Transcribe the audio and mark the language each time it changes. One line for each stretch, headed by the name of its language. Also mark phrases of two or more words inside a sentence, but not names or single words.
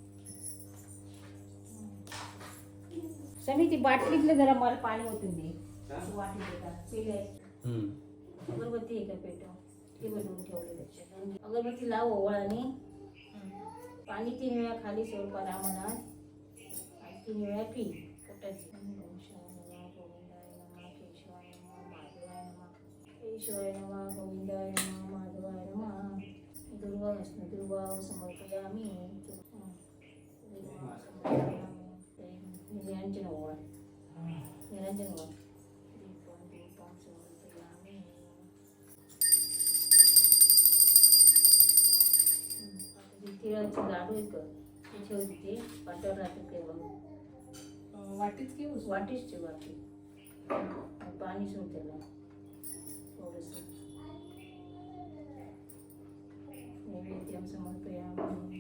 Marathi: समी ती बाटलीतलं जरा मला पाणी ओतून दे. वाटी अगरबत्ती आहे का पेटव ती बनवून ठेवली त्याच्यात. अगरबत्ती लाव ओवाळाने. पाणी 3 वेळा खाली सोड परामनात आणि 3 वेळा पी.
Sanskrit: केशवाय नमः गोविंदाय नमः माधवाय नमः. दुर्वा विष्णू दुर्वा समर्पयामि.
Marathi: निरंजन ओवाळ निरंजन ओवाळ. तिळाची लाडू एक ठेव तिथे पाट्यावर राहते तेव्हा वाटीच की वाटीच ठेव. वाटी पाणी सोड त्याला थोडंसं.
Sanskrit: नैवेद्यम समर्पयामि.